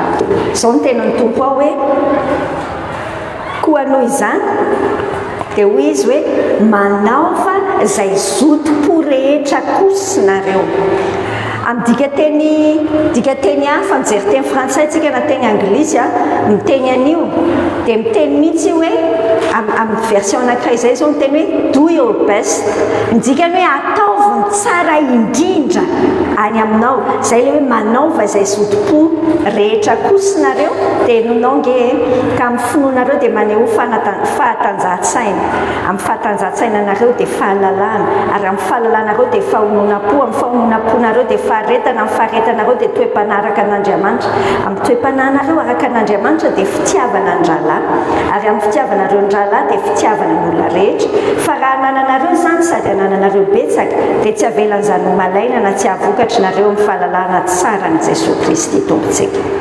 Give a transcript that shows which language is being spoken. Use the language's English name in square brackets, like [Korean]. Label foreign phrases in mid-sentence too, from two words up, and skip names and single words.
[Malagasy] Izao ny tena ny tompo ao hoe koa noho izany dia hoy izy hoe manaova izay zotom-po rehetra kosa nareo. Amin'ny dikateny hafa mijery teny frantsay tsika na teny anglisy miteny an'io dia miteny mihitsy hoe amin'ny version anankiray izay zao miteny hoe [English] do your best [Malagasy] ny dikany hoe ataovy ny tsara indrindra any aminao izay ilay hoe manaova izay zotom-po rehetra kosa nareo dia nonao nge ka amin'ny finoanareo dia maneho fahatanjahan-tsaina amin'ny fahatanjahan-tsaina nareo dia fahalalana ary amin'ny fahalalànareo dia fahonoana-po amin'ny fahonoana-ponareo dia faharetana amin'ny faharetanareo dia toe-panaraka an'Andriamanitra amin'ny toe-pananareo araka an'Andriamanitra dia fitiavana ny rahalahy ary amin'ny fitiavanareo ny rahalahy dia fitiavana ny olona rehetra fa raha anananareo izany sady anananareo betsaka dia tsy avelan'izany ho malaina na tsy ahavokatrareo amin'ny fahalalana tsara ny Jesosy Kristy tompontsika.